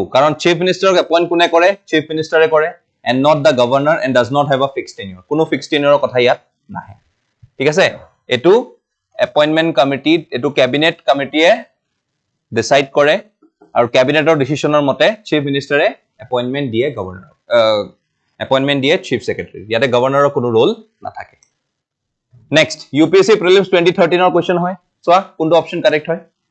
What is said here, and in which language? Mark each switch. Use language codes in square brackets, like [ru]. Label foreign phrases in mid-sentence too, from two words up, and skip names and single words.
[as] কারণ [en] chief minister appoint [as] কোনে কৰে? [en] Chief minister কৰে and not the governor and does not have a fixed tenure. [as] কোনো [en] fixed tenure [as] কথা ইয়াত নাহে. ঠিক আছে? এটো [en] appointment committee, [as] এটো [en] cabinet committee decide [as] কৰে আৰু [en] cabinetor decisionৰ [as] মতে [en] chief minister appointment [as] দিয়ে governor. Appointment দিয়ে [en] chief secretary. [as] ইয়াতে governor কোনো role নাথাকে. Next, UPSC Prelims 2013 ৰ question হয়. চোৱা কোনটো [en] option correct [as] হয়?